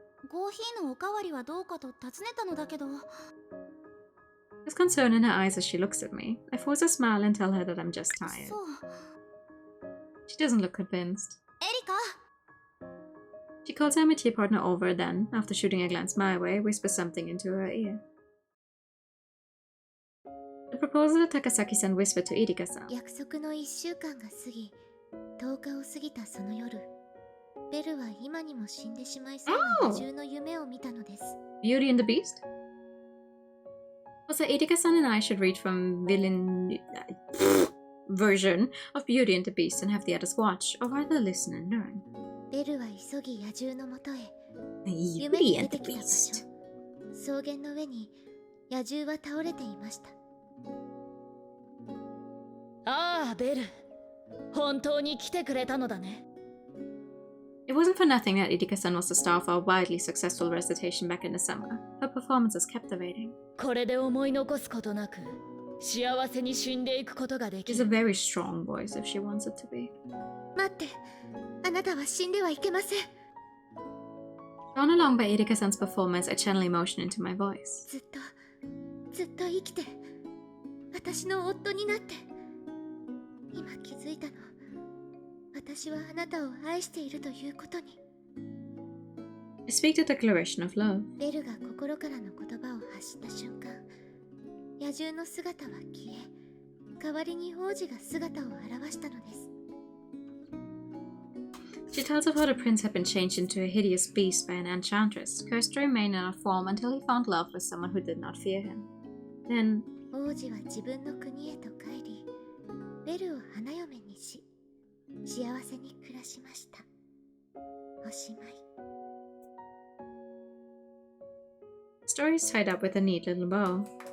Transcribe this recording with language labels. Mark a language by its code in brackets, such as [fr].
[ja] コーヒーのおかわりはどうかと尋ねたのだけど。 [en] There's concern in her eyes as she looks at me. I force a smile and tell her that I'm just tired. [ja] そう。 [en] She doesn't look convinced. [ja] エリカ！ [en] She calls her métier partner over, then, after shooting a glance my way, whispers something into her ear. The proposal that Takasaki-san whispered to Irika-san. [ja] 約束の1週間が過ぎ、10日を過ぎたその夜、ベルは今にも死んでしまいそうな野獣の夢を見たのです。 [en] Beauty and the Beast? Also, Irika-san and I should read from villain version of Beauty and the Beast and have the others watch, or rather listen and learn. [ja] ベルは急ぎ野獣のもとへ。 [en] Beauty and the Beast. [ja] 草原の上に野獣は倒れていました。ああ、ベル。本当に来てくれたのだね。 [en] It wasn't for nothing that Irika-san was the star of our wildly successful recitation back in the summer. Her performance is captivating. [ja] これで思い残すことなく、幸せに死んでいくことができ [en] She's a [ja] る。 [en] very strong voice if she wants it to be. [ja] 待って、あなたは死んではいけません。 [en] Drawn along by Irika-san's performance, I channel emotion into my voice. [ja] ずっと生きて、私の夫になって。今気づいたの。私はあなたを愛しているということに。 [en] I speak the declaration of love. [ja] ベルが心からの言葉を発した瞬間、野獣の姿は消え、代わりに王子が姿を現したのです。 [en] She tells of how the prince had been changed into a hideous beast by an enchantress, cursed to remain in a form until he found love with someone who did not fear him. Then, [ja] 王子は自分の国へと帰り、ベルを花嫁にし、幸せに暮らしました。おしまい。 [en] the story is tied up with a neat little bow.